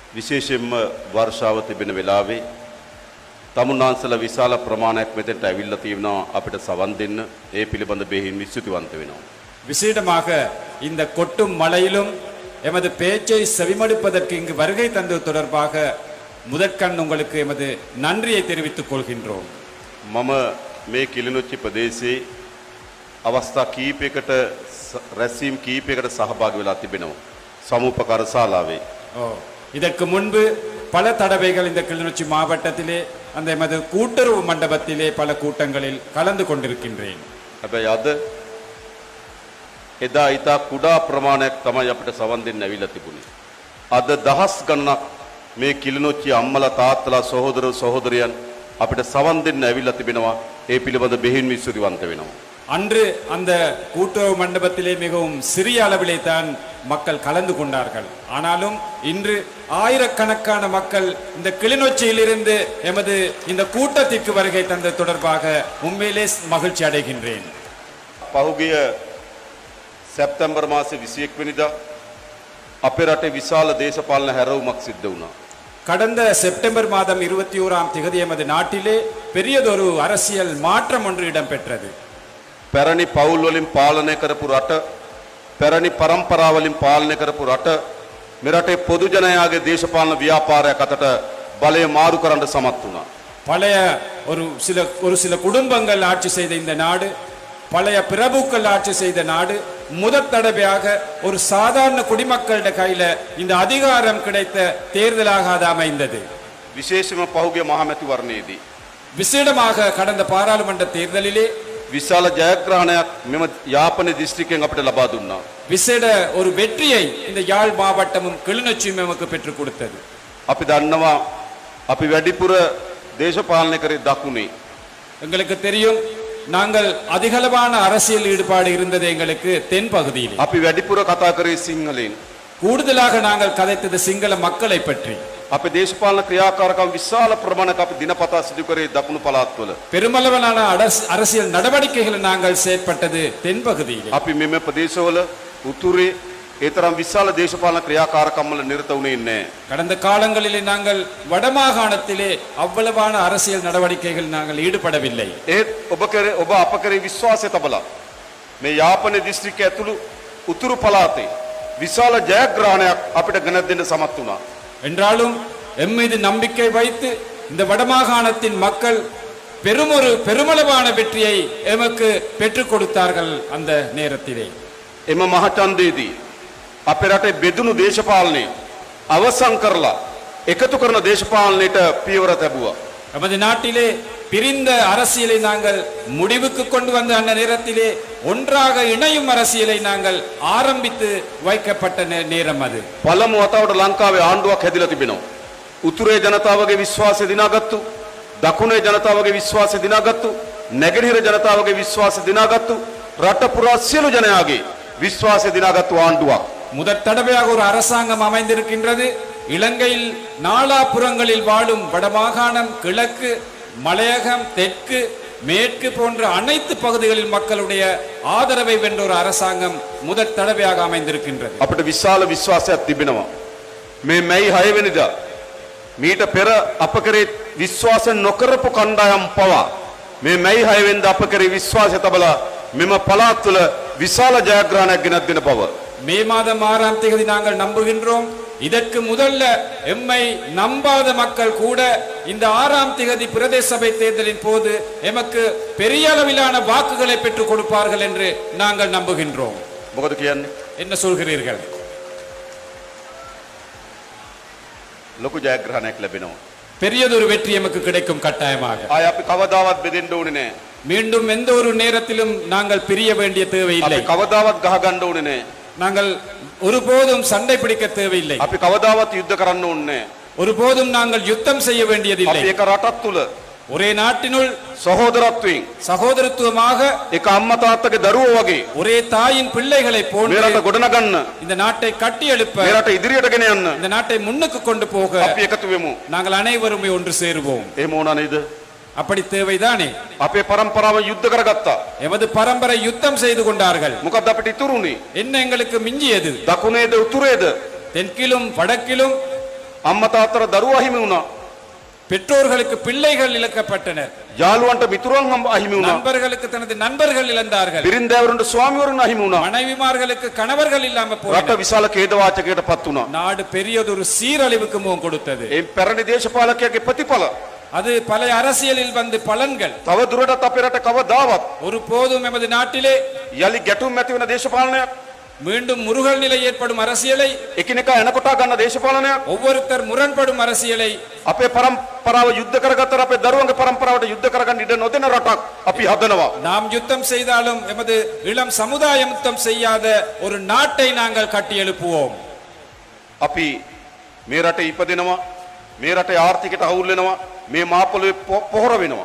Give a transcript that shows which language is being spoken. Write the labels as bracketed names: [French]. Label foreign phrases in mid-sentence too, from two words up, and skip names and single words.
[Sinhala] විශේෂයෙන්ම වර්ෂාව තිබෙන වෙලාවේ තමුන්නාන්සලා විශාල ප්‍රමාණයක් මෙතෙන්ට ඇවිල්ලා තියෙනවා අපිට සවන් දෙන්න. ඒ පිළිබඳ බෙහෙවින් විශ්වතිවන්ත වෙනවා. [Tamil] விசேடமாக இந்த கொட்டும் மழையிலும் எமது பேச்சை செவிமடுப்பதற்கு இங்கு வருகை தந்தது தொடர்பாக முதற்கண் உங்களுக்கு எமது நன்றியை தெரிவித்துக் கொள்கின்றோம். [Sinhala] මම මේ කිලිනොච්චි ප්‍රදේශයේ අවස්ථා කීපයකට රැස්වීම් කීපයකට සහභාගී වෙලා තිබෙනවා. සමුපකාර ශාලාවේ. [Tamil] இதற்கு முன்பு பல தடவைகள் இந்த கிளிநொச்சி மாவட்டத்திலே அந்த எமது கூட்டுறவு மண்டபத்திலே பல கூட்டங்களில் கலந்து கொண்டிருக்கின்றேன். [Sinhala] හැබැයි අද එදා ඊට කුඩා ප්‍රමාණයක් තමයි අපිට සවන් දෙන්න ඇවිල්ලා තිබුණේ. අද දහස් ගණනක් මේ කිලිනොච්චි අම්මලා තාත්තලා සහෝදර සහෝදරියන් අපිට සවන් දෙන්න ඇවිල්ලා තිබෙනවා. ඒ පිළිබඳ බෙහෙවින් විශ්වතිවන්ත වෙනවා. [Tamil] அன்று அந்த கூட்டுறவு மண்டபத்திலே மிகவும் சிறிய அளவிலே தான் மக்கள் கலந்து கொண்டார்கள். ஆனாலும் இன்று ஆயிரக்கணக்கான மக்கள் இந்த கிளிநொச்சியிலிருந்து எமது இந்த கூட்டத்திற்கு வருகை தந்த தொடர்பாக உண்மையிலே மகிழ்ச்சி அடைகின்றேன். [Sinhala] පහුගිය සැප්තැම්බර් මාසේ 21 වෙනිදා අපේ රටේ විශාල දේශපාලන හැරවුමක් සිද්ධ වුණා. [Tamil] கடந்த செப்டம்பர் மாதம் 21ஆம் தேதி எமது நாட்டிலே பெரியதொரு அரசியல் மாற்றம் ஒன்று இடம்பெற்றது. [Sinhala] පැරණි පවුල් වලින් පාලනය කරපු රට, පැරණි පරම්පරා වලින් පාලනය කරපු රට මෙරටේ පොදු ජනයාගේ දේශපාලන ව්‍යාපාරයක් අතට බලය මාරු කරන්න සමත් වුණා. [Tamil] பழைய ஒரு சில குடும்பங்கள் ஆட்சி செய்த இந்த நாடு, பழைய பிரபுக்கள் ஆட்சி செய்த நாடு முதற் தடவையாக ஒரு சாதாரண குடிமக்களிட கையில இந்த அதிகாரம் கிடைத்த தேர்தலாக அது அமைந்தது. [Sinhala] විශේෂයෙන්ම පහුගිය මහමැතිවරණයේදී [Tamil] விசேடமாக கடந்த பாராளுமன்ற தேர்தலிலே [Sinhala] විශාල ජයග්‍රහණයක් මෙම යාපන දිස්ත්‍රික්කයෙන් අපිට ලබා දුන්නා. [Tamil] விசேட ஒரு வெற்றியை இந்த யாழ் மாவட்டமும் கிளிநொச்சியும் நமக்கு பெற்றுக் கொடுத்தது. [Sinhala] අපි දන්නවා අපි වැඩිපුර දේශපාලනය කරේ දකුණේ. [Tamil] எங்களுக்கு தெரியும் நாங்கள் அதிகளவான அரசியல் ஈடுபாடு இருந்தது எங்களுக்கு தென் பகுதியில். [Sinhala] අපි වැඩිපුර කතා කරේ සිංහලෙන්. [Tamil] கூடுதலாக நாங்கள் கதைத்தது சிங்கள மக்களை பற்றி. [Sinhala] අපේ දේශපාලන ක්‍රියාකාරකම් විශාල ප්‍රමාණයක් අපි දිනපතා සිදු කරේ දකුණු පළාත්වල. [Tamil] பெருமளவிலான அரசியல் நடவடிக்கைகளை நாங்கள் செயற்பட்டது தென் பகுதியில். [Sinhala] අපි මෙම ප්‍රදේශවල උතුරේ ඒ තරම් විශාල දේශපාලන ක්‍රියාකාරකම් වල නිරත වුණේ නැහැ. [Tamil] கடந்த காலங்களிலே நாங்கள் வடமாகாணத்திலே அவ்வளவான அரசியல் நடவடிக்கைகள் நாங்கள் ஈடுபடவில்லை. [Sinhala] ඒත් ඔබ අප කරේ විශ්වාසය තබලා මේ යාපන දිස්ත්‍රික්කය ඇතුළු උතුරු පළාතේ විශාල ජයග්‍රහණයක් අපිට ගෙන දෙන්න සමත් වුණා. [Tamil] என்றாலும் எம் மீது நம்பிக்கை வைத்து இந்த வடமாகாணத்தின் மக்கள் பெருமளவான வெற்றியை எமக்கு பெற்றுக் கொடுத்தார்கள். அந்த நேரத்திலே [Sinhala] එම මහචන්දේදී අපේ රටේ බෙදුණු දේශපාලනය අවසන් කරලා එකතු කරන දේශපාලනයට පියවර තැබුවා. [Tamil] நமது நாட்டிலே பிரிந்த அரசியலை நாங்கள் முடிவுக்கு கொண்டு வந்த அந்த நேரத்திலே ஒன்றாக இணையும் அரசியலை நாங்கள் ஆரம்பித்து வைக்கப்பட்ட நேரம் அது. [Sinhala] පළමු වතාවට ලංකාවේ ආණ්ඩුවක් හැදිලා තිබෙනවා. උතුරේ ජනතාවගේ විශ්වාසය දිනාගත්තු, දකුණේ ජනතාවගේ විශ්වාසය දිනාගත්තු, නැගෙනහිර ජනතාවගේ විශ්වාසය දිනාගත්තු, රට පුරා සියලු ජනයාගේ විශ්වාසය දිනාගත්තු ආණ්ඩුවක්. [Tamil] முதற் தடவையாக ஒரு அரசாங்கம் அமைந்திருக்கின்றது. இலங்கையில் நாலாபுறங்களில் வாழும் வடமாகாணம், கிழக்கு, மலையகம், தெற்கு, மேற்கு போன்ற அனைத்து பகுதிகளில் மக்களுடைய ஆதரவை வென்ற ஒரு அரசாங்கம் முதற் தடவையாக அமைந்திருக்கின்றது. [Sinhala] අපිට විශාල විශ්වාසයක් තිබෙනවා. මේ මැයි 6 වෙනිදා මීට පෙර අප කරේ විශ්වාස නොකරපු කණ්ඩායම් පවා මේ මැයි 6 වෙනිදා අප කරේ විශ්වාසය තබලා මෙම පළාත් වල විශාල ජයග්‍රහණයක් ගෙනත් දෙන බව [Tamil] மே மாதம் 6ஆம் தேதி நாங்கள் நம்புகின்றோம். இதற்கு முதல்ல எம்மை நம்பாத மக்கள் கூட இந்த 6ஆம் தேதி பிரதேச சபை தேர்தலின் போது எமக்கு பெரிய அளவிலான வாக்குகளை பெற்றுக் கொடுப்பார்கள் என்று நாங்கள் நம்புகின்றோம். [Sinhala] මොකද කියන්නේ? [Tamil] என்ன சொல்கிறீர்கள்? [Sinhala] ලොකු ජයග්‍රහණයක් ලැබෙනවා. [Tamil] பெரியதொரு வெற்றி எமக்கு கிடைக்கும் கட்டாயமாக. [Sinhala] ආය අපි කවදාවත් බෙදෙන්න ඕනේ නැහැ. [Tamil] மீண்டும் எந்த ஒரு நேரத்திலும் நாங்கள் பிரிய வேண்டிய தேவையில்லை. [Sinhala] අපි කවදාවත් ගහ ගන්න ඕනේ නැහැ. [Tamil] நாங்கள் ஒருபோதும் சண்டை பிடிக்க தேவையில்லை. [Sinhala] අපි කවදාවත් යුද්ධ කරන්න ඕනේ නැහැ. [Tamil] ஒருபோதும் நாங்கள் யுத்தம் செய்ய வேண்டியதில்லை. [Sinhala] අපි එක රටක් තුල [Tamil] ஒரே நாட்டினுள் [Sinhala] සහෝදරත්වයෙන් [Tamil] சகோதரத்துவமாக [Sinhala] එක අම්මා තාත්තගේ දරුවෝ වගේ [Tamil] ஒரே தாயின் பிள்ளைகளை [Sinhala] මේ [Tamil] போன்று [Sinhala] රට ගොඩනගන්න, [Tamil] இந்த நாட்டை கட்டி எழுப்ப, [Sinhala] මේ රට ඉදිරියට ගෙන යන්න [Tamil] இந்த நாட்டை முன்னுக்கு கொண்டு போக [Sinhala] අපි එකතු වෙමු. [Tamil] நாங்கள் அனைவருமே ஒன்று சேருவோம். [Sinhala] එහෙම වුණා නේද? [Tamil] அப்படி தேவைதானே? [Sinhala] අපේ පරම්පරාව යුද්ධ කරගත්තා. [Tamil] எமது பரம்பரை யுத்தம் செய்து கொண்டார்கள். [Sinhala] මොකද අපිට ඉතුරුනේ? [Tamil] என்ன எங்களுக்கு மிஞ்சியது? [Sinhala] දකුණේද උතුරේද? [Tamil] தெற்கிலும் வடக்கிலும் [Sinhala] අම්මා තාත්තට දරුවෝ අහිමි වුණා. [Tamil] பெற்றோர்களுக்கு பிள்ளைகள் இழக்கப்பட்டனர். [Sinhala] යාළුවන්ට මිතුරන් අහිමි වුණා. [Tamil] நண்பர்களுக்கு தனது நண்பர்கள் இழந்தார்கள். [Sinhala] බිරින්දෑවරුන්ට ස්වාමිවරුන් අහිමි වුණා. [Tamil] மனைவிமார்களுக்கு கணவர்கள் இல்லாம [Sinhala] රට [Tamil] போயினர். [Sinhala] විශාල ඛේදවාචකයකටපත් වුණා. [Tamil] நாடு பெரியதொரு சீரழிவுக்கு முகம் கொடுத்தது. [Sinhala] ඒ පැරණි දේශපාලකයාගේ ප්‍රතිඵල [Tamil] அது பல அரசியலில் வந்து பலன்கள். [Sinhala] තව දුරටත් අපේ රට කවදාවත් [Tamil] ஒரு போதும் எமது நாட்டிலே [Sinhala] යලි ගැටුම් ඇති වෙන දේශපාලනයක්, [Tamil] மீண்டும் முருகல் நிலை ஏற்படும் அரசியலை, [Sinhala] එකිනෙකා එනකොටා ගන්න දේශපාලනයක්, [Tamil] ஒவ்வொருத்தர் முரண்படும் அரசியலை, [Sinhala] අපේ පරම්පරාව යුද්ධ කරගත්තට අපේ දරුවන්ගේ පරම්පරාවට යුද්ධ කරගන්න ඉඩ නොදෙන රටක් අපි හදනවා. [Tamil] நாம் யுத்தம் செய்தாலும் எமது இளம் சமுதாயம் யுத்தம் செய்யாத ஒரு நாட்டை நாங்கள் கட்டி எழுப்புவோம். [Sinhala] අපි මේ රටේ ඉපදෙනවා, මේ රටේ ආර්ථිකයට අවුල් වෙනවා, මේ මාපොළේ පොහොර වෙනවා.